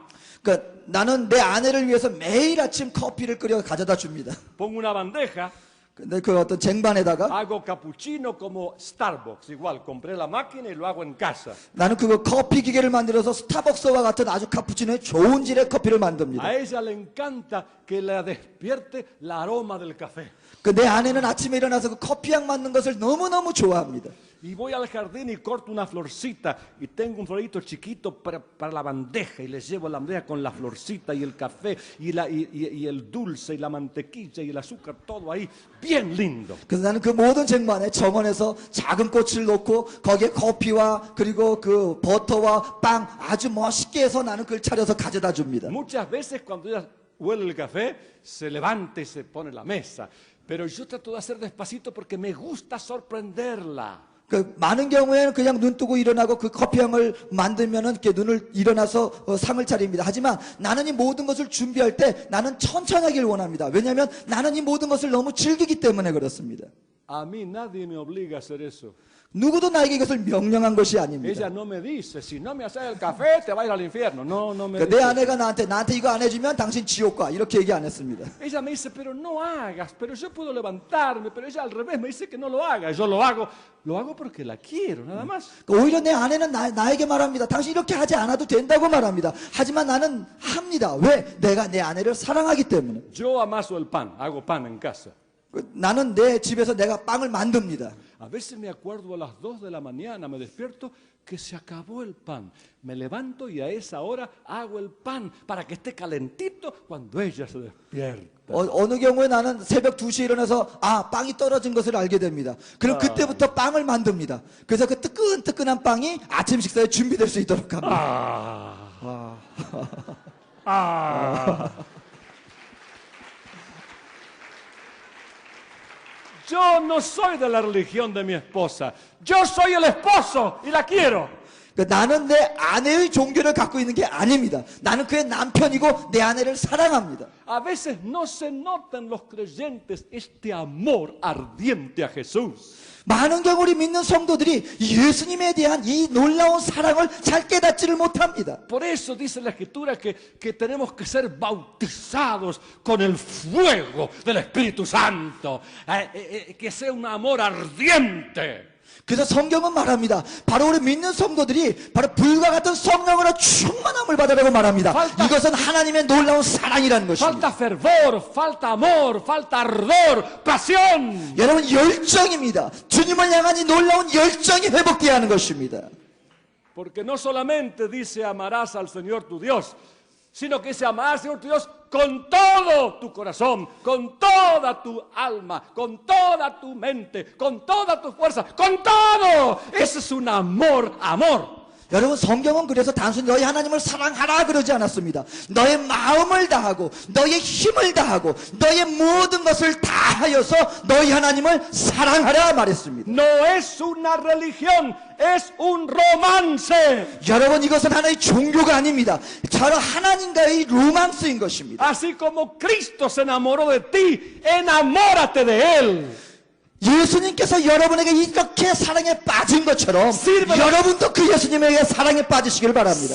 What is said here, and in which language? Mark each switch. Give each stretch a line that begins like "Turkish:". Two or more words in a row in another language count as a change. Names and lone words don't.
Korean: 그러니까 나는 내 아내를 위해서 매일 아침 커피를 끓여 가져다 줍니다.
Spanish: Pongo una bandeja,
Korean: 근데 그 어떤 쟁반에다가
Spanish: hago cappuccino como Starbucks. Igual, compré la máquina y lo hago en casa.
Korean: 나는 그거 커피 기계를 만들어서 스타벅스와 같은 아주 카푸치노의 좋은 질의 커피를 만듭니다.
Spanish: A ella le encanta que la despierte el aroma del café.
Korean: 그 내 아내는 아침에 일어나서 그 커피향 맡는 것을 너무너무 좋아합니다.
Spanish: Y voy al jardín y corto una florcita y tengo un florito chiquito para la bandeja y les llevo la bandeja con la florcita y el café y el dulce y la mantequilla y el azúcar, todo ahí, bien lindo.
Korean: 그래서 나는 그 모든 쟁반에 정원에서 작은 꽃을 놓고 거기에 커피와 그리고 그 버터와 빵 아주 멋있게 해서 나는 그걸 차려서 가져다 줍니다.
Spanish: Muchas veces cuando ella huele el café, se levanta y se pone en la mesa. Pero yo trato de hacer despacito porque me gusta sorprenderla.
Korean: 그 많은 경우에는 그냥 눈 뜨고 일어나고 그 커피향을 만들면은 이렇게 눈을 일어나서 상을 차립니다. 하지만 나는 이 모든 것을 준비할 때 나는 천천히 하길 원합니다. 왜냐하면 나는 이 모든 것을 너무 즐기기 때문에 그렇습니다.
Spanish: A mí nadie me obliga a hacer eso.
Korean: 누구도 나에게 이것을 명령한 것이 아닙니다.
Spanish: Ella no me dice, si no me haces el café, te vas a ir al infierno. No, no me
Korean: 내
Spanish: dice.
Korean: 아내가 나한테 이거 안 해주면 당신 지옥 가 이렇게 얘기 안 했습니다.
Spanish: Ella me dice, pero no hagas, pero yo puedo levantarme, pero ella al revés me dice que no lo haga. Yo lo hago porque la quiero, nada más.
Korean: 오히려 내 아내는 나에게 말합니다. 당신 이렇게 하지 않아도 된다고 말합니다. 하지만 나는 합니다. 왜? 내가 내 아내를 사랑하기 때문에.
Spanish: Yo amaso el pan, hago pan en casa.
Korean: 나는 내 집에서 내가 빵을 만듭니다.
Spanish: A veces me acuerdo a las 2 de la mañana, me despierto que se acabó el pan. Me levanto y a esa hora hago el pan para que esté calentito cuando ella se despierta.
Korean: 어느 경우에 나는 새벽 2시에 일어나서 빵이 떨어진 것을 알게 됩니다. 그럼 그때부터 빵을 만듭니다. 그래서 그 뜨끈뜨끈한 빵이 아침 식사에 준비될 수 있도록 합니다.
Spanish: Yo no soy de la religión de mi esposa. Yo soy el esposo y la quiero.
Korean: 나는 내 아내의 종교를 갖고 있는 게 아닙니다. 나는 그의 남편이고 내 아내를 사랑합니다.
Spanish: A veces no se nota en los creyentes este amor ardiente a Jesús.
Korean: 많은 경우 우리 믿는 성도들이 예수님에 대한 이 놀라운 사랑을 잘 깨닫지를 못합니다.
Spanish: Por eso dice la Escritura que tenemos que ser bautizados con el fuego del Espíritu Santo. Que sea un amor ardiente.
Korean: 그래서 성경은 말합니다. 바로 우리 믿는 성도들이 바로 불과 같은 성령으로 충만함을 받으라고 말합니다. 이것은 하나님의 놀라운 사랑이라는 것입니다.
Spanish: Falta fervor, falta amor, falta ardor, pasión.
Korean: 여러분 열정입니다. 주님을 향한 이 놀라운 열정이 회복되어야 하는 것입니다.
Spanish: Porque no solamente dice amarás al Señor tu Dios, sino que se amarás al Señor tu Dios con todo tu corazón, con toda tu alma, con toda tu mente, con toda tu fuerza, con todo. Ese es un amor.
Korean: 여러분 성경은 그래서 단순히 너희 하나님을 사랑하라 그러지 않았습니다. 너의 마음을 다하고 너의 힘을 다하고 너의 모든 것을 다하여서 너희 하나님을 사랑하라 말했습니다.
Spanish: No es una religión, es un romance.
Korean: 여러분 이것은 하나의 종교가 아닙니다. 바로 하나님과의 로망스인 것입니다.
Spanish: Así como Cristo se enamoró de ti, enamórate de Él.
Korean: 예수님께서 여러분에게 이렇게 사랑에 빠진 것처럼
Spanish: Sírvelo.
Korean: 여러분도 그 예수님에게 사랑에 빠지시길 바랍니다.